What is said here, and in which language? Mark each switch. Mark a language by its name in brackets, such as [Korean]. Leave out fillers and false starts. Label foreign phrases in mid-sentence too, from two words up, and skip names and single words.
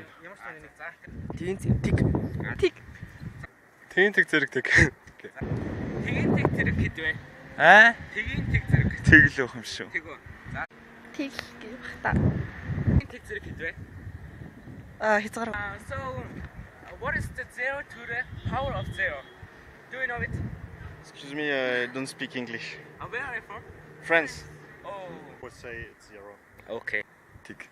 [Mongolian] Ямар ч нэг заа. Тгийн тэг. Тэг. Тгийн тэг зэрэг тэг. Тгийн тэг зэрэг хэд вэ? Тгийн тэг зэрэг. Тэг л байх юм шүү. Тэг үү. За. Тэг гэх бах та. Тгийн тэг зэрэг хэд вэ? Хязгаар. [English] So, what is the 0 to the power of 0? Do you know it? Excuse me, I don't speak English. Where are you from? France. Oh. Would say it's 0. Okay. [Mongolian] Тэг.